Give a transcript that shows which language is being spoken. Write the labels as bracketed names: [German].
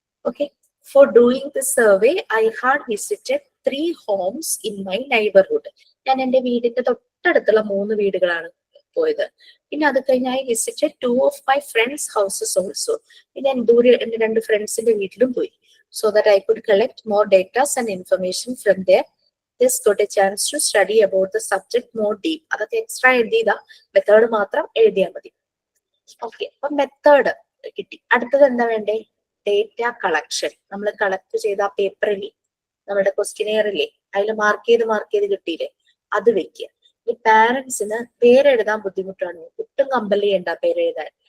[English] Okay. For doing the survey I had visited 3 homes in my neighborhood. [Malayalam] ഞാൻ എന്റെ വീടിന്റെ തൊട്ടടുത്തുള്ള 3 വീടുകളാണ് പോയത്. പിന്നെ അത് കഴിഞ്ഞ് [English] I visited 2 of my friends' houses also. [Malayalam] പിന്നെ ഞാൻ ദൂരെ എന്റെ 2 ഫ്രണ്ട്സിന്റെ വീട്ടിലും പോയി. [English] So that I could collect more data and information from there. This got a chance to study about the subject more deep. [Malayalam] അതൊക്കെ എക്സ്ട്രാ എഴുതിയത, മെത്തേഡ് മാത്രം എഴുതിയാൽ മതി. ഓക്കെ, അപ്പൊ മെത്തേഡ് കിട്ടി. അടുത്തത് എന്താ വേണ്ടേ? Data collection. നമ്മൾ കളക്ട് ചെയ്ത ആ പേപ്പറിൽ നമ്മുടെ ക്വസ്റ്റിനെയറില്ലേ, അതിൽ മാർക്ക് ചെയ്ത് കിട്ടിയില്ലേ, അത് വെക്കുക. ഈ പാരന്റ്സിന് പേരെഴുതാൻ ബുദ്ധിമുട്ടാണ്, ഒട്ടും കമ്പൽ ചെയ്യണ്ട പേരെഴുതാൻ.